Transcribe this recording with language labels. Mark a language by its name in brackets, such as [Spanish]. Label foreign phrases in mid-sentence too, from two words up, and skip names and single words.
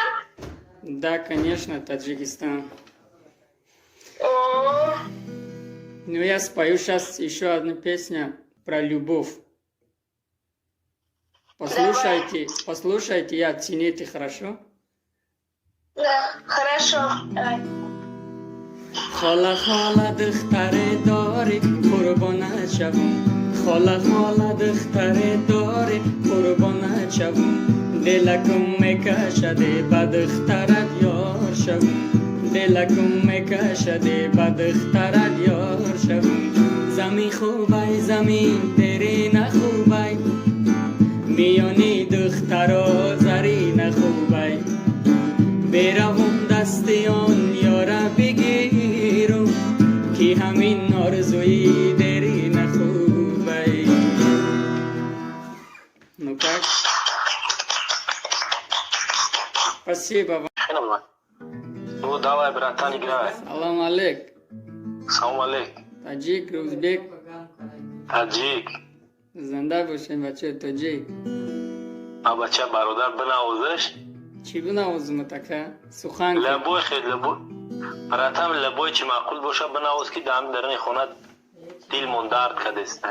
[Russian] Да, конечно, Таджикистан. О, Ну, я спою сейчас еще одну песню про любовь. Послушайте и оцените, хорошо? да, хорошо. Давай. [Tajik] хола хола духтаре дори қурбонат шавм, хола хола духтаре дори қурбонат шавм. дилакум мекашаде ба духтарат ёр шавм, дилакум мекашаде ба духтарат ёр шавм. замин хубай замин дерина хубай, миёни духтаро зарина хубай. беравум дасти он ёра бигирум, ки ҳамин орзуи дерина хубай. [Russian] Ну как? Спасибо вам. Ну, давай, братан, играй. [Tajik] Салам алейк. Салам алейк. [Russian] Таджик, Узбек. Таджик. [Tajik] Занда бошем, бача таджик. А бача бародар бинавозиш? Чӣ бинавозим така? Сухан ки. Лабой хеле лабой. Братан, лабой чи маъқул боша бинавоз ки дам дарни хона дилмон дард кадеста.